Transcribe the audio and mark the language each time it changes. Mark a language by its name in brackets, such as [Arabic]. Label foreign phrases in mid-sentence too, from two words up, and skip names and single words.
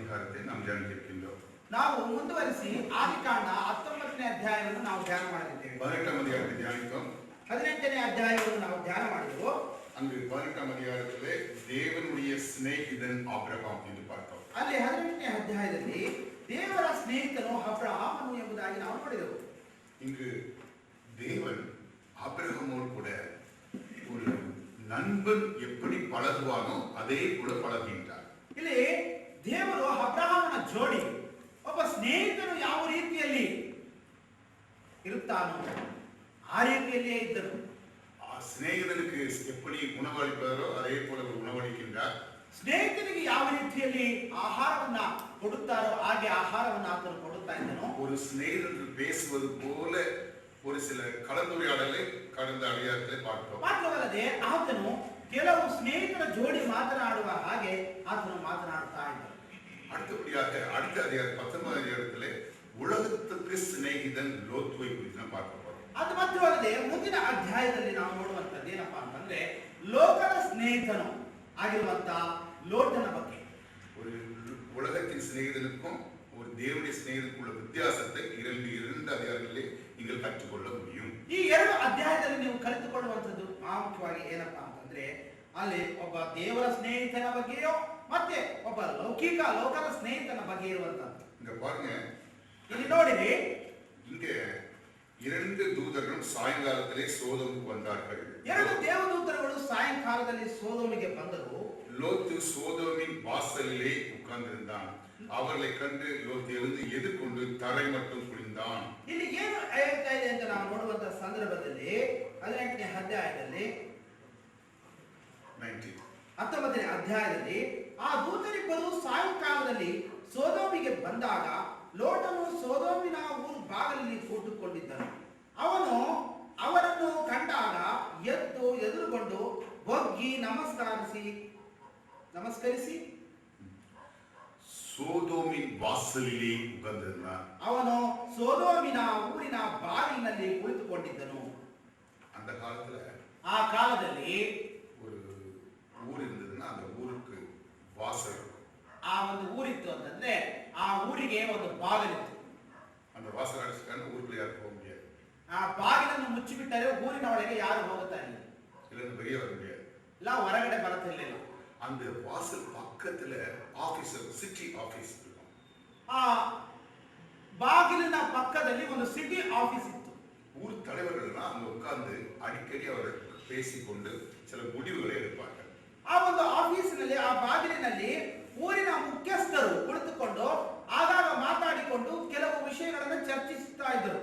[Tamil] ಭಾಗத்தை நாம் தியானிக்கின்றோம். [Kannada] ನಾವು ಮುಂದುವರಿಸಿ ಆದಿಕಾಂಡ 19ನೇ ಅಧ್ಯಾಯವನ್ನು ನಾವು ಧ್ಯಾನ ಮಾಡಲಿದ್ದೇವೆ. [Tamil] 18ಾம் அதிகாரத்தை தியானித்தோம். [Kannada] 18ನೇ ಅಧ್ಯಾಯವನ್ನು ನಾವು ಧ್ಯಾನ ಮಾಡಿದೆವು. [Tamil] அங்கு 18ாம் அதிகாரத்திலே தேவனுடைய சிநேகிதன் ஆபிரகாம் என்று பார்த்தோம். [Kannada] ಅಲ್ಲಿ 18ನೇ ಅಧ್ಯಾಯದಲ್ಲಿ ದೇವರ ಸ್ನೇಹಿತನು ಅಬ್ರಹಾಮನು ಎಂಬುದಾಗಿ ನಾವು ನೋಡಿದೆವು. [Tamil] இங்கு தேவன் ஆபிரகாமோடு கூட ஒரு நண்பன் எப்படி பழகுவானோ அதே போல பழகுகின்றார். [Kannada] ಇಲ್ಲಿ ದೇವರು ಅಬ್ರಹಾಮನ ಜೋಡಿ ಒಬ್ಬ ಸ್ನೇಹಿತನು ಯಾವ ರೀತಿಯಲ್ಲಿ ಇರುತ್ತಾನೋ ಆ ರೀತಿಯಲ್ಲಿಯೇ ಇದ್ದರು. [Tamil] சிநேகிதனுக்கு எப்படி உணவளிப்பாரோ அதே போல உணவளிக்கின்றார். [Kannada] ಸ್ನೇಹಿತನಿಗೆ ಯಾವ ರೀತಿಯಲ್ಲಿ ಆಹಾರವನ್ನ ಕೊಡುತ್ತಾರೋ ಹಾಗೆ ಆಹಾರವನ್ನು ಆತನು ಕೊಡುತ್ತಾ ಇದ್ದನು. [Tamil] ஒரு சிநேகிதன் பேசுவது போல ஒரு சில கலந்துரையாடலை கடந்த அடியாரத்திலே பார்த்தோம். [Kannada] ಮಾತ್ರವಲ್ಲದೆ ಆತನು ಕೆಲವು ಸ್ನೇಹಿತರ ಜೋಡಿ ಮಾತನಾಡುವ ಹಾಗೆ ಆತನು ಮಾತನಾಡುತ್ತಾ ಇದ್ದನು. [Tamil] அடுத்தபடியாக அடுத்த அதிகாரம் 19ாம் அதிகாரத்திலே உலகத்துக்கு சிநேகிதன் லோத்துவை குறித்து நாம் பார்க்க போறோம். [Kannada] ಅದು ಮಾತ್ರವಲ್ಲದೆ ಮುಂದಿನ ಅಧ್ಯಾಯದಲ್ಲಿ ನಾವು ನೋಡುವಂತದ್ದು ಏನಪ್ಪಾ ಅಂತಂದ್ರೆ ಲೋಕದ ಸ್ನೇಹಿತನು ಆಗಿರುವಂತ ಲೋಟನ ಬಗ್ಗೆ. [Tamil] ஒரு உலகத்தின் சிநேகிதனுக்கும் ஒரு தேவனுடைய சிநேகிதனுக்கும் உள்ள வித்தியாசத்தை இரண்டு அதிகாரங்களிலே நீங்கள் கற்றுக்கொள்ள முடியும். [Kannada] ಈ ಎರಡು ಅಧ್ಯಾಯದಲ್ಲಿ ನೀವು ಕಲಿತುಕೊಳ್ಳುವಂತದ್ದು ಪ್ರಾಮುಖ್ಯವಾಗಿ ಏನಪ್ಪಾ ಅಂತಂದ್ರೆ ಅಲ್ಲಿ ಒಬ್ಬ ದೇವರ ಸ್ನೇಹಿತನ ಬಗ್ಗೆಯೋ ಮತ್ತೆ ಒಬ್ಬ ಲೋಕದ ಸ್ನೇಹಿತನ ಬಗ್ಗೆ ಇರುವಂತದ್ದು. [Tamil] இங்க பாருங்க, [Kannada] ಇಲ್ಲಿ ನೋಡಿರಿ, [Tamil] இங்க இரண்டு தூதர்களும் சாயங்காலத்திலே சோதோமுக்கு வந்தார்கள். [Kannada] ಎರಡು ದೇವದೂತರುಗಳು ಸಾಯಂಕಾಲದಲ್ಲಿ ಸೋದೋಮಿಗೆ ಬಂದರು. [Tamil] லோத்து சோதோமின் வாசலிலே உட்கார்ந்திருந்தான். அவர்களை கண்டு லோத்து எழுந்து எதிர்கொண்டு தரை மட்டும் குனிந்தான். [Kannada] ಇಲ್ಲಿ ಏನು ಹೇಳ್ತಾ ಇದೆ ಅಂತ ನಾವು ನೋಡುವಂತ ಸಂದರ್ಭದಲ್ಲಿ 18ನೇ ಅಧ್ಯಾಯದಲ್ಲಿ 19ನೇ ಅಧ್ಯಾಯದಲ್ಲಿ ಆ ದೂತರಿಬ್ಬರು ಸಾಯಂಕಾಲದಲ್ಲಿ ಸೋದೋಮಿಗೆ ಬಂದಾಗ ಲೋಟನು ಸೋದೋಮಿನ ಊರು ಬಾಗಿಲಲ್ಲಿ ಕೂತುಕೊಂಡಿದ್ದನು. ಅವನು ಅವರನ್ನು ಕಂಡಾಗ ಎದ್ದು ಎದುರುಗೊಂಡು ಬಗ್ಗಿ ನಮಸ್ಕರಿಸಿ [Tamil] சோதோமின் வாசலிலே உட்கார்ந்திருந்தான். [Kannada] ಅವನು ಸೋದೋಮಿನ ಊರಿನ ಬಾಗಿಲಿನಲ್ಲಿ ಕುಳಿತುಕೊಂಡಿದ್ದನು. [Tamil] அந்த காலத்துல [Kannada] ಆ ಕಾಲದಲ್ಲಿ [Tamil] ஒரு ஊர் இருந்ததுன்னா அந்த ஊருக்கு வாசல் இருக்கும். [Kannada] ಆ ಒಂದು ಊರಿತ್ತು ಅಂತಂದ್ರೆ ಆ ಊರಿಗೆ ಒಂದು ಬಾಗಿಲಿತ್ತು. [Tamil] அந்த வாசல் அடைச்சிட்டாங்க, ஊருக்குள்ள யாரும் போக முடியாது. [Kannada] ಆ ಬಾಗಿಲನ್ನು ಮುಚ್ಚಿಬಿಟ್ಟರೆ ಊರಿನ ಒಳಗೆ ಯಾರು ಹೋಗುತ್ತಾ ಇಲ್ಲ, [Tamil] இல்லைன்னு வெளியே வர முடியாது, [Kannada] ಇಲ್ಲ ಹೊರಗಡೆ ಬರುತ್ತಿರಲಿಲ್ಲ. [Tamil] அந்த வாசல் பக்கத்துல ஆபீஸ், [English] city office [Tamil] இருக்கும். [Kannada] ಆ ಬಾಗಿಲಿನ ಪಕ್ಕದಲ್ಲಿ ಒಂದು [English] city office [Kannada] ಇತ್ತು. [Tamil] ஊர் தலைவர்கள்லாம் அங்க உட்கார்ந்து அடிக்கடி அவர் பேசிக்கொண்டு சில முடிவுகளை எடுப்பார்கள். [Kannada] ಆ ಒಂದು ಆಫೀಸಿನಲ್ಲಿ ಆ ಬಾಗಿಲಿನಲ್ಲಿ ಊರಿನ ಮುಖ್ಯಸ್ಥರು ಕುಳಿತುಕೊಂಡು ಆಗಾಗ ಮಾತಾಡಿಕೊಂಡು ಕೆಲವು ವಿಷಯಗಳನ್ನು ಚರ್ಚಿಸುತ್ತಾ ಇದ್ದರು.